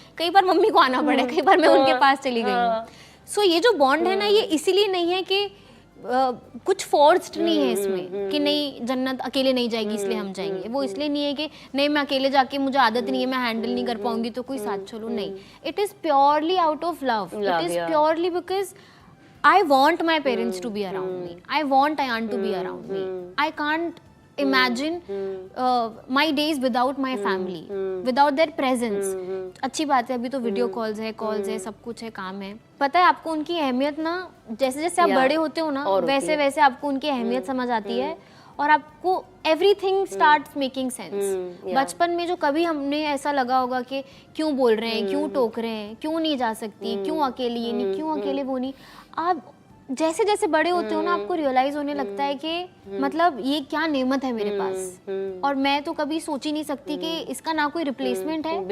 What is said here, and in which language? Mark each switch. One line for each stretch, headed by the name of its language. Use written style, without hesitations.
Hindi: कई बार मम्मी को आना पड़ा, कई बार मैं उनके पास चली गई हूँ। सो ये जो बॉन्ड है ना, ये इसीलिए नहीं है कि कुछ फोर्स्ड नहीं है इसमें कि नहीं जन्नत अकेले नहीं जाएगी इसलिए हम जाएंगे। वो इसलिए नहीं है कि नहीं मैं अकेले जाके मुझे आदत नहीं है, मैं हैंडल नहीं कर पाऊंगी तो कोई साथ चलो, नहीं।
English: It is purely out of love, it is purely because I want my parents to be around me. I want Ayan to be around me. I can't imagine my days without my family, without their presence.
Hindi: अच्छी बात है, अभी तो video calls है, सब कुछ है, काम है। पता है आपको उनकी अहमियत ना, जैसे जैसे आप बड़े होते हो ना, वैसे वैसे आपको उनकी अहमियत समझ आती है और आपको
English: everything starts making sense.
Hindi: बचपन में जो कभी हमने ऐसा लगा होगा कि क्यों बोल रहे हैं, क्यों टोक रहे हैं, क्यों नहीं जा सकती, क्यों अकेले ये नहीं, क्यों अकेले वो नहीं, आप जैसे जैसे बड़े होते हो ना आपको रियलाइज होने लगता है कि मतलब ये क्या नेमत है मेरे पास, और मैं तो कभी सोच ही नहीं सकती कि इसका ना कोई रिप्लेसमेंट है,